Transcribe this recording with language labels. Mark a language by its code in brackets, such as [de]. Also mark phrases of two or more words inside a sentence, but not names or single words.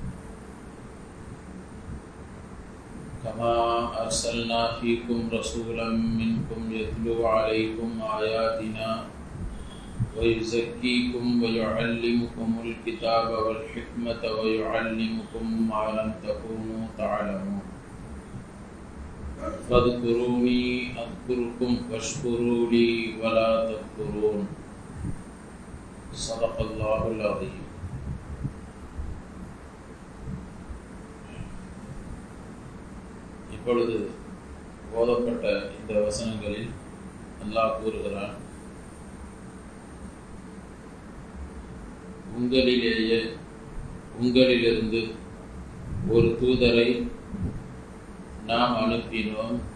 [ar] كما أرسلنا فيكم رسولا منكم يتلو عليكم آياتنا ويزكيكم ويعلمكم الكتاب والحكمة ويعلمكم ما لم تكونوا تعلمون فاذكروني أذكركم واشكروا لي ولا تكفرون صدق الله العظيم. [ta] இப்பொழுது ஓதப்பட்ட இந்த வசனங்களில் அல்லாஹ் கூறுகிறான், உங்களிலிருந்து ஒரு தூதரை நாம் அனுப்பினோம்.